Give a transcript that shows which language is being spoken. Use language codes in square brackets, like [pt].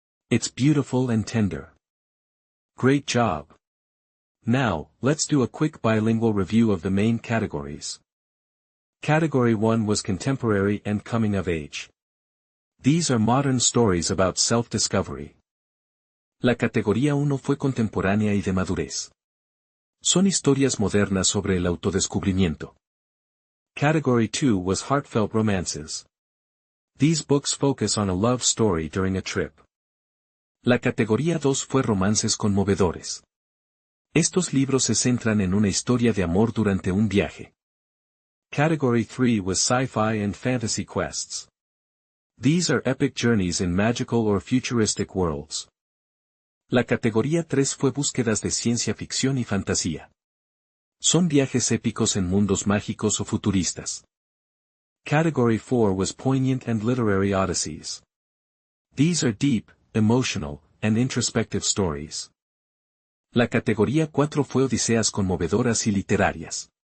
[en] It's beautiful and tender. Great job! Now, let's do a quick bilingual review of the main categories. Category 1 was contemporary and coming of age. These are modern stories about self-discovery. [es] La categoría 1 fue contemporánea y de madurez. Son historias modernas sobre el autodescubrimiento. [en] Category 2 was heartfelt romances. These books focus on a love story during a trip. [es] La categoría 2 fue romances conmovedores. Estos libros se centran en una historia de amor durante un viaje. [en] Category 3 was sci-fi and fantasy quests. These are epic journeys in magical or futuristic worlds. [es] La categoría 3 fue búsquedas de ciencia ficción y fantasía. Son viajes épicos en mundos mágicos o futuristas. [en] Category 4 was poignant and literary odysseys. These are deep, emotional, and introspective stories. [es] La categoría 4 fue odiseas conmovedoras y literarias.